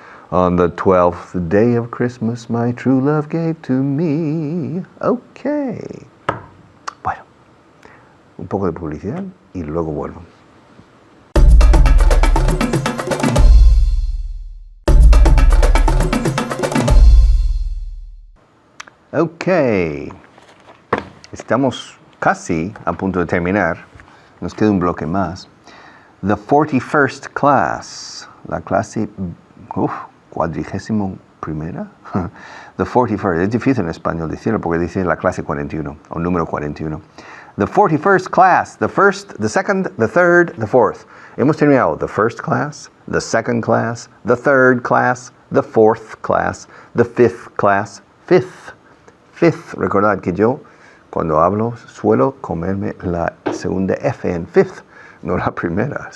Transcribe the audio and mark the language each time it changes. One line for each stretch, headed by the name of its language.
English: On the 12th day of Christmas, my true love gave to me. Okay.
Spanish: Bueno, un poco de publicidad y luego vuelvo. Okay. Estamos casi a punto de terminar. Nos queda un bloque más.
English: The 41st class.
Spanish: La clase 41ª.
English: The 41st.
Spanish: Es difícil en español decirlo porque dice la clase 41 o número 41.
English: The 41st class. The first, the second, the third, the fourth.
Spanish: Hemos terminado
English: the first class, the second class, the third class, the fourth class, the fifth class, fifth.
Spanish: Recordad que yo cuando hablo suelo comerme la segunda F en fifth, no la primera.